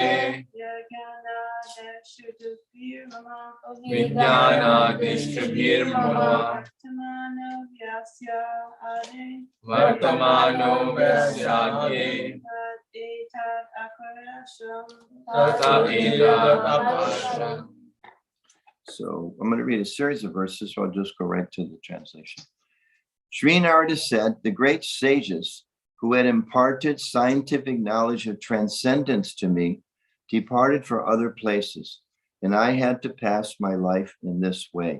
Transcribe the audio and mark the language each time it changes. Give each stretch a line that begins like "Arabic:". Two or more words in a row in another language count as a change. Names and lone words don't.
Sanskrit: विज्ञान देष्ट्रिभिर् मम. विज्ञान दृष्टिभिर् मम. वर्तमानो व्यसस्याद्ये. वर्तमानो व्यसाद्ये। तत एतदकाशम्.
English: So I'm going to read a series of verses, so I'll just go right to the translation. Sri Narada said, the great sages who had imparted scientific knowledge of transcendence to me, departed for other places, and I had to pass my life in this way.